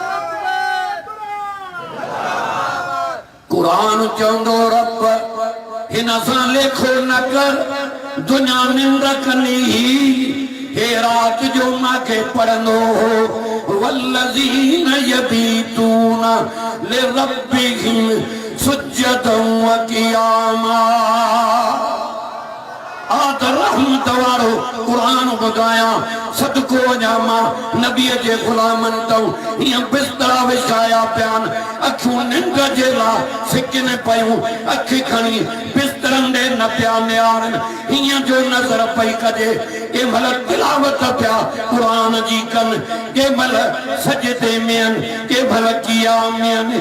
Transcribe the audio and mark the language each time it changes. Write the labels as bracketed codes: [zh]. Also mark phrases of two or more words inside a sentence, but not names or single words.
[sd] कुरान चंदो रब हिन सां लेखो न कर दुनिया निंड कनी हे रात जो मांखे पढ़ंदो हो [ar] والذين يبيتون لربهم سجدا وقياما. [sd] आद रहमत वारो कुरान ॿुधाया सदको वञा मां नबीअ जे ग़ुलामनि तऊं हीअं बिस्तरा विछाया पिया अखियूं निंड जे लाइ सिकिन पयूं अखि खणी बिस्तरनि ॾे न पिया निहारनि हीअं जो नज़र पई कजे के महिल तिलावत पिया कुरान जी कनि के महिल सजदे में आहिनि के महिल क़ियाम में आहिनि।